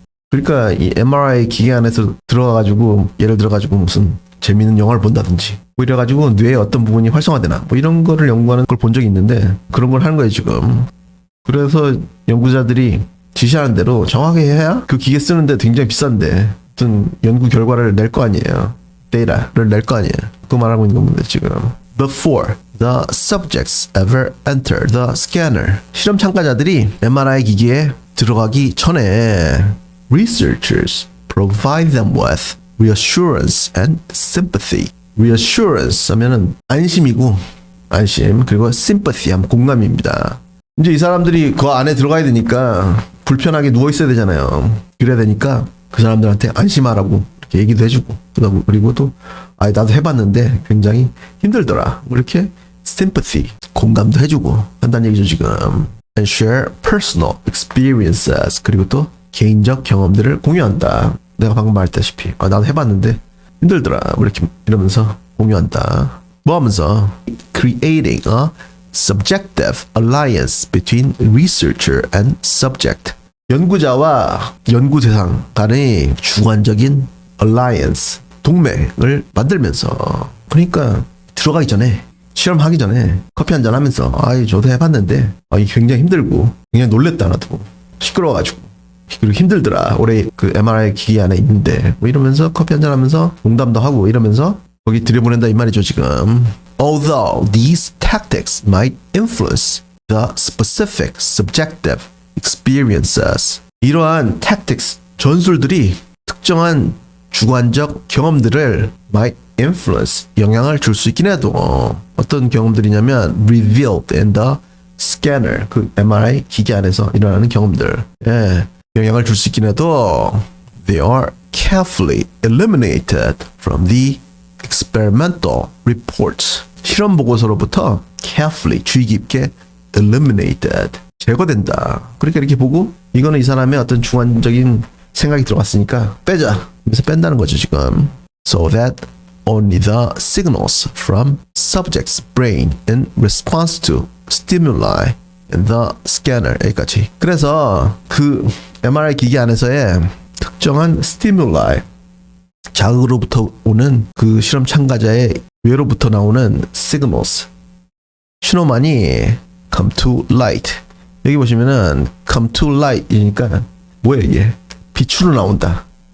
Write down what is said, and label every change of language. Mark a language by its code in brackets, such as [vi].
[ko] 그러니까 이 MRI 기계 안에서 들어가가지고 예를 들어가지고 무슨 재미있는 영화를 본다든지 뭐 이래가지고 뇌의 어떤 부분이 활성화되나 뭐 이런 거를 연구하는 걸 본 적이 있는데 그런 걸 하는 거예요 지금. 그래서 연구자들이 지시하는 대로 정확하게 해야 그 기계 쓰는데 굉장히 비싼데 어떤 연구 결과를 낼 거 아니에요. 데이터를 낼 거 아니에요. 그거 말하고 있는 겁니다 지금. [en] Before the subjects ever enter the scanner. [ko] 실험 참가자들이 MRI 기기에 들어가기 전에 [en] researchers provide them with reassurance and sympathy. [ko] reassurance 하면은 안심이고 안심 그리고 sympathy 하면 공감입니다. 이제 이 사람들이 그 안에 들어가야 되니까 불편하게 누워 있어야 되잖아요. 그래야 되니까 그 사람들한테 안심하라고 이렇게 얘기도 해주고 그리고 또 나도 해봤는데 굉장히 힘들더라. 이렇게 sympathy 공감도 해주고 한다는 얘기죠 지금. [en] And share personal experiences [ko] 그리고 또 개인적 경험들을 공유한다. 내가 방금 말했다시피 나도 해봤는데 힘들더라. 이렇게 이러면서 공유한다. 뭐 하면서 [en] creating a subjective alliance between researcher and subject. [ko] 연구자와 연구 대상 간의 주관적인 alliance 동맹을 만들면서 그러니까 들어가기 전에 실험하기 전에 커피 한잔 하면서 저도 해봤는데 이게 굉장히 힘들고 굉장히 놀랬다 나도 시끄러워가지고 그리고 힘들더라. 올해 그 MRI 기기 안에 있는데 뭐 이러면서 커피 한잔 하면서 농담도 하고 이러면서 거기 들여보낸다 이 말이죠 지금. [en] Although these tactics might influence the specific subjective experiences. [ko] 이러한 tactics 전술들이 특정한 주관적 경험들을 [en] might influence [ko] 영향을 줄 수 있긴 해도 어떤 경험들이냐면 [en] revealed in the scanner [ko] 그 MRI 기기 안에서 일어나는 경험들 영향을 줄 수 있긴 해도 [en] they are carefully eliminated from the experimental reports. [ko] 실험 보고서로부터 carefully 주의 깊게 eliminated 제거된다. 그러니까 이렇게 보고 이거는 이 사람의 어떤 주관적인 생각이 들어갔으니까 빼자. 그래서 뺀다는 거죠 지금. [en] So that only the signals from subject's brain in response to stimuli in the scanner [ko] 여기까지. 그래서 그 MRI 기기 안에서의 특정한 stimuli 자극으로부터 오는 그 실험 참가자의 뇌로부터 나오는 signals 신호만이 [en] come to light. [ko] 여기 보시면은 [en] come to light [ko] 이니까 뭐예요 이게? 빛으로 나온다.